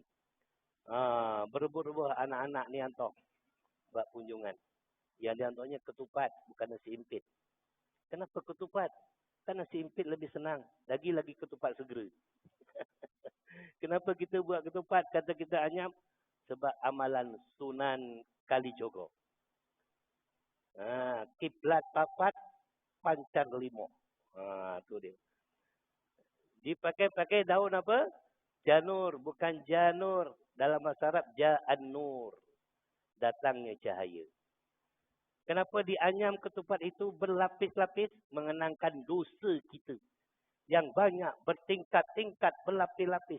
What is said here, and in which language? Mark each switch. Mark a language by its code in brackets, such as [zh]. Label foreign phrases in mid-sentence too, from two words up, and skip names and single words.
[ms] Berebut-rebut anak-anak ni hantar. Buat kunjungan. Yang dihantarnya ketupat. Bukan nasi impit. Kenapa ketupat? Kan nasi impit lebih senang. Lagi-lagi ketupat segera. Kenapa kita buat ketupat? Kata kita anyam. Sebab amalan Sunan Kalijogo. [jv] Kiblat papat, pancar limo. [ms] Tu dia. Dipakai-pakai daun apa? Janur, bukan janur. Dalam bahasa Arab, ja'an-nur. Datangnya cahaya. Kenapa dianyam ketupat itu berlapis-lapis? Mengenangkan dosa kita. Yang banyak, bertingkat-tingkat, berlapis-lapis.